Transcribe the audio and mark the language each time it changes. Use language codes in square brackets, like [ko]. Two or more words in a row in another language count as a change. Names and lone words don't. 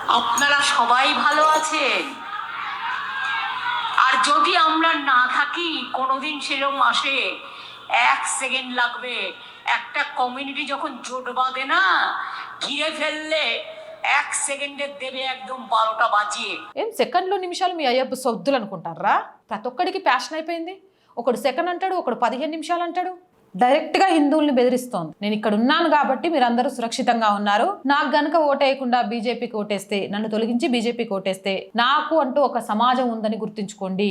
[bn] আপনারা সবাই ভালো আছেন? আর যদি আমরা না থাকি, কোনোদিন সেরকম আসে, 1 সেকেন্ড লাগবে। একটা কমিউনিটি যখন জোট বাঁধে না, ঘিরে ফেললে 1 সেকেন্ডে দেবে একদম 12টা বাজিয়ে। [te] ఏం సెకండ్లు నిమిషాలు మీ అయ్యప్ప సొద్దులు అనుకుంటారా? ప్రతి ఒక్కడికి ప్యాషన్ అయిపోయింది. ఒకడు సెకండ్ అంటాడు, ఒకడు 15 నిమిషాలు అంటాడు. డైరెక్ట్గా హిందువుల్ని బెదిరిస్తోంది. నేను ఇక్కడ ఉన్నాను కాబట్టి మీరందరూ సురక్షితంగా ఉన్నారు. నాకు గనక ఓటేయకుండా బీజేపీకి ఓటేస్తే, నన్ను తొలగించి బీజేపీకి ఓటేస్తే, నాకు అంటూ ఒక సమాజం ఉందని గుర్తుంచుకోండి.